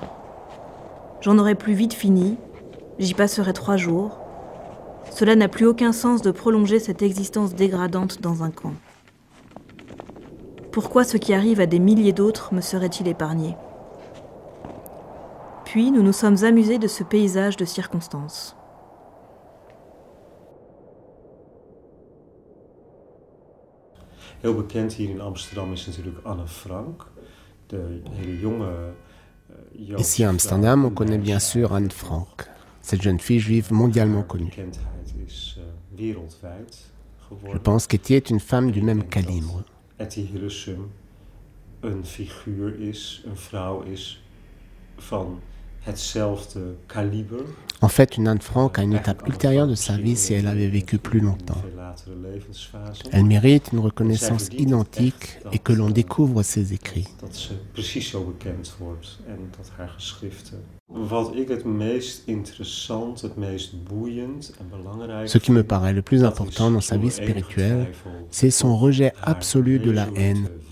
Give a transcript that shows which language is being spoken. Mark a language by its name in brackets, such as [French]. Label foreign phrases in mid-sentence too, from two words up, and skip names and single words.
[French] J'en aurai plus vite fini, j'y passerai 3 jours. Cela n'a plus aucun sens de prolonger cette existence dégradante dans un camp. Pourquoi ce qui arrive à des milliers d'autres me serait-il épargné ? » Puis nous nous sommes amusés de ce paysage de circonstances. [Dutch] Heel bekend hier in Amsterdam is natuurlijk Anne Frank, de hele jonge Joodse. [French] Ici à Amsterdam, on connaît bien sûr Anne Frank, cette jeune fille juive mondialement connue. Je pense qu'Etty est une femme du même calibre. [Dutch] Etty Hillesum een figuur is, een vrouw is van hetzelfde kaliber. [French] En fait, une Anne Frank a une étape ultérieure de sa vie si elle avait vécu plus longtemps. Elle mérite une reconnaissance identique et que l'on découvre ses écrits. Ce qui me paraît le plus important dans sa vie spirituelle, c'est son rejet absolu de la haine.